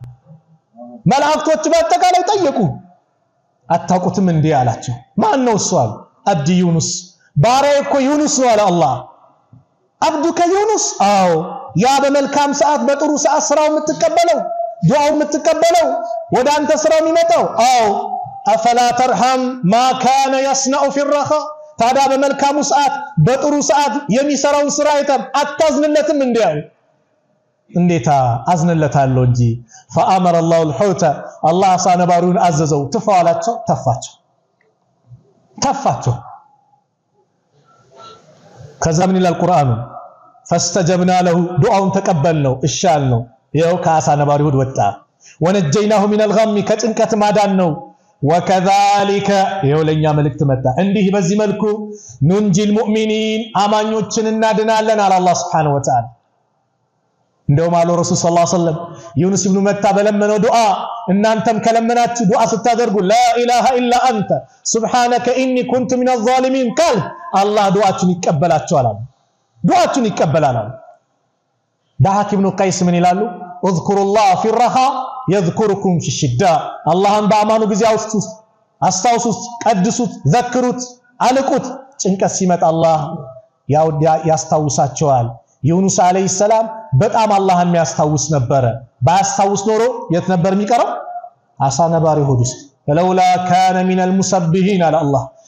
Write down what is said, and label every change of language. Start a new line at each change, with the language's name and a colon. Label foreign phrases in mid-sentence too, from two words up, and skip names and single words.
Amharic: መላእክቶች በአጠቃላይ ጠየቁ አታውቁትም እንዴ አላቸው ማን ነው እሱ አሉ
Arabic: عبدي يونس
Amharic: ባሪያ እኮ ዩኑስ ነው አለ አላህ
Arabic: عبدك يونس
Amharic: አዎ ያ በመልካም ሰዓት በጥሩ ሰዓት ስራው የምትቀበለው ዱዓው የምትቀበለው ወደ አንተ ስራው የሚመጣው አዎ
Arabic: أفلا ترحم ما كان يصنع في الرخاء
Amharic: ታዲያ በመልካሙ ሰዓት በጥሩ ሰዓት የሚሰራውን ስራ አይተም አታዝንለትም እንዴው እንዴታ አዝንለታለሁ እንጂ
Arabic: فامر الله الحوت الله
Amharic: አሳነባሪውን አዘዘው ተፋላቸው ተፋቸው ከዛ ምን ይላል ቁርአኑ
Arabic: فاستجبنا له
Amharic: ዱዓውን ተቀበልነው እሻልነው ይሄው ከአሳ ነባሪው ወጣ
Arabic: ونجيناه من الغم
Amharic: ከጭንቀት ማዳን ነው ወከዛሊከ ይሄው ለኛ መልእክት መጣ እንዲህ በዚህ መልኩ
Arabic: ننجي المؤمنين
Amharic: አማኞችን እናድናለን አለ አላህ
Arabic: سبحانه وتعالى
Amharic: እንደውም አለ ረሱል
Arabic: صلى الله عليه وسلم
Amharic: ዩኑስ ኢብኑ መታ በለመነው ዱዓ እናንተም ከለመናችሁ ዱዓ ስታደርጉ
Arabic: لا إله إلا أنت سبحانك إني كنت من الظالمين
Amharic: ቃል አላህ ዱዓችሁን ይቀበላችኋል ዱዓችሁን ይቀበላል ዳሃክ ኢብኑ ቀይስ ምን ይላሉ
Arabic: اذكروا في الرخاء يذكركم في الشدة اللهم
Amharic: በአማኑ ጊዜ አስታውሱት ቀድሱት ዘክሩት አልቁት ጭንቀት ሲመጣ አላህ ያስታውሳቸዋል ዩኑስ
Arabic: عليه السلام
Amharic: በጣም አላህን የሚያስታውስ ነበር ባያስታውስ ኖሮ የት ነበር የሚቀረው አሳ ነባሪ ሆድ ውስጥ
Arabic: لولا كان من المسبحين
Amharic: አለ አላህ